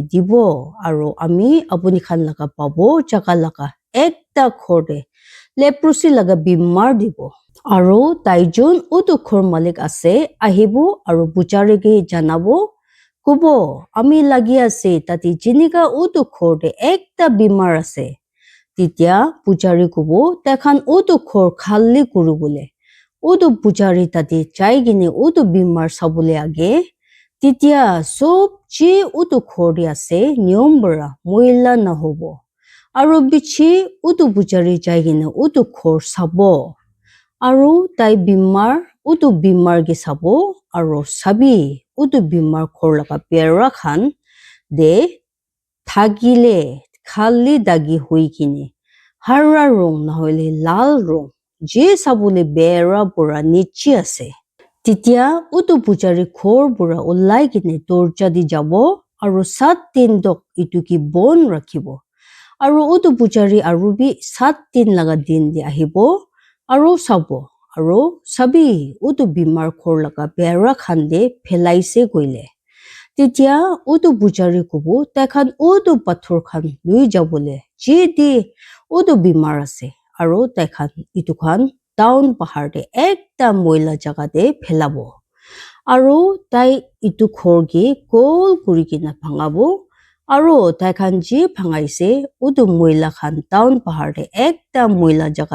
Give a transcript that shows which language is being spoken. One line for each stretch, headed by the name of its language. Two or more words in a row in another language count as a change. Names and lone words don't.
Naga Pidgin: dibo aro ami apuni khan laga pabo jaga laga ekta khor de leprosi laga bimar dibo aro taijon utu khor malik ase ahibo aro bujari ge janabo kubo ami lagi ase tati jinika utu khor de ekta bimar ase titia pujari kubo takhan utu khor khali kuru bole utu pujari tati chai gine utu bimar sabule age titia sob je utu khor de ase niyom bara moila na hobo aro bichi utu pujari chai gine utu khor sabo aro tai bimar utu bimar ge sabo aro sabi utu bimar khor laga pera khan de thagile khali dagi hui kine hara rong nahoile lal rong je sabule bera pura nichi ase titia utu pujari khor pura ulai kine dorja di jabo aro 7 din dok itu ki bon rakhibo aro utu pujari aru bi 7 din laga din di ahibo aro sabo aro sabi utu bimar khor laga bera khande phelaise koile titia utu bujari kubu taikhan utu pathor khan lui jabole jidi utu bimar ase aro taikhan itu khan town bahar de ekta moila jaga de phelabo aro tai itu khor gi gol kuri kina bhangabo aro taikhan ji bhangaise utu moila khan town bahar de ekta moila jaga